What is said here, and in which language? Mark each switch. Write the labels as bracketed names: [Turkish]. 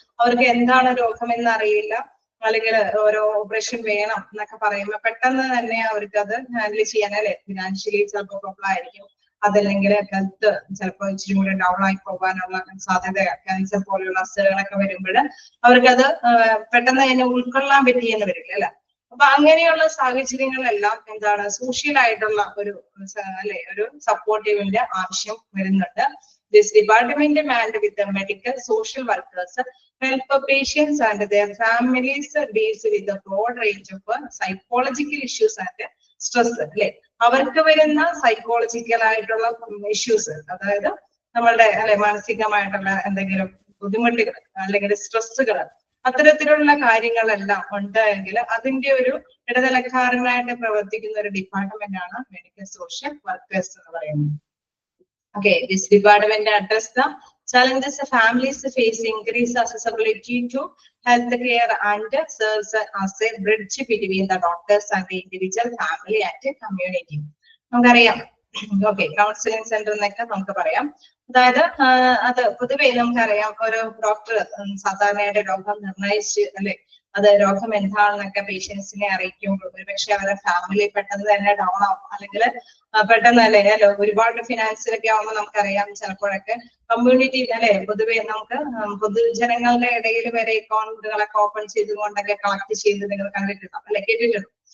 [Malayalam] അവർക്ക് എന്താണ് രോഗമെന്ന് അറിയില്ല, അല്ലെങ്കിൽ ഓരോ ഓപ്പറേഷൻ വേണം എന്നൊക്കെ പറയുമ്പോൾ പെട്ടെന്ന് തന്നെ അവർക്ക് അത് ഹാൻഡിൽ ചെയ്യാൻ അല്ലെ, ഫിനാൻഷ്യലി ചിലപ്പോൾ പ്രോബ്ലം ആയിരിക്കും, അതല്ലെങ്കിൽ ഹെൽത്ത് ചിലപ്പോൾ ഇച്ചിരി കൂടി ഡൗൺ ആയി പോകാനുള്ള സാധ്യത, ക്യാൻസർ പോലെയുള്ള അസുഖങ്ങളൊക്കെ വരുമ്പോൾ അവർക്കത് പെട്ടെന്ന് തന്നെ ഉൾക്കൊള്ളാൻ പറ്റിയെന്ന് വരില്ല അല്ലെ. അപ്പൊ അങ്ങനെയുള്ള സാഹചര്യങ്ങളെല്ലാം എന്താണ് സോഷ്യൽ ആയിട്ടുള്ള ഒരു അല്ലെ ഒരു സപ്പോർട്ടീവിന്റെ ആവശ്യം വരുന്നുണ്ട്. [English] This department manned with medical social workers help patients and their families deals with a broad range of psychological issues and stress അല്ലെ. [Malayalam] അവർക്ക് വരുന്ന സൈക്കോളജിക്കൽ ആയിട്ടുള്ള ഇഷ്യൂസ്, അതായത് നമ്മളുടെ അല്ലെ മാനസികമായിട്ടുള്ള എന്തെങ്കിലും ബുദ്ധിമുട്ടുകൾ അല്ലെങ്കിൽ സ്ട്രെസ്സുകൾ, അത്തരത്തിലുള്ള കാര്യങ്ങളെല്ലാം ഉണ്ട് എങ്കിൽ അതിന്റെ ഒരു ഇടനിലക്കാരനായിട്ട് പ്രവർത്തിക്കുന്ന ഒരു ഡിപ്പാർട്ട്മെന്റ് ആണ് മെഡിക്കൽ സോഷ്യൽ വർക്കേഴ്സ് എന്ന് പറയുന്നത്. [English] Okay, this department address the challenges families face, increase accessibility to health care and serves as a bridge between the doctors and the individual, family and community. [Malayalam] നമുക്കറിയാം okay, counselling centre എന്നൊക്കെ നമുക്ക് പറയാം. അതായത് അത് പൊതുവെ നമുക്കറിയാം ഒരു ഡോക്ടർ സാധാരണയായിട്ട് രോഗം നിർണയിച്ച് അല്ലെ അത് രോഗം എന്താണെന്നൊക്കെ പേഷ്യൻസിനെ അറിയിക്കുമ്പോൾ ഒരുപക്ഷെ അവരുടെ ഫാമിലി പെട്ടെന്ന് തന്നെ ഡൗൺ ആവും, അല്ലെങ്കിൽ പെട്ടെന്ന് അല്ലെ ഒരുപാട് ഫിനാൻസിലൊക്കെ ആവുമ്പോൾ നമുക്കറിയാം ചിലപ്പോഴൊക്കെ കമ്മ്യൂണിറ്റി അല്ലെ പൊതുവെ നമുക്ക് പൊതുജനങ്ങളുടെ ഇടയിൽ വരെ അക്കൗണ്ടുകളൊക്കെ ഓപ്പൺ ചെയ്തുകൊണ്ടൊക്കെ കളക്ട് ചെയ്ത് നിങ്ങൾ കണ്ടിട്ടുണ്ടോ അല്ലെ, കേട്ടിട്ടുണ്ടോ.